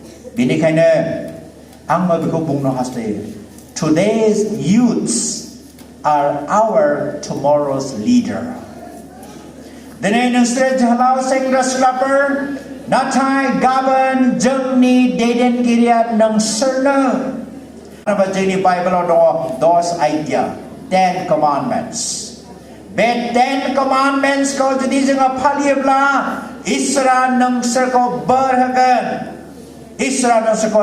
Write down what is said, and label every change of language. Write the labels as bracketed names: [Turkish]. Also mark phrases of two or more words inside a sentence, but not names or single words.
[Bodo] बेनिखायनो आंबो बेखौ बुंनो हास्थायो [English] Today's youths are our tomorrow's leader [Bodo] दिनै नोंसोर जोहोलाव सेंग्रा सिख्लाफोर नाथाय गाबोन जोंनि दैदेनगिरिया नोंसोरनो जोंनि बाइबेलाव दङ 10 आज्ञा 10 commandments बे 10 commandments खौ जुदि जोङो फालियोब्ला इसोरा नोंसोरखौ बोर होगोन इसोरा नोंसोरखौ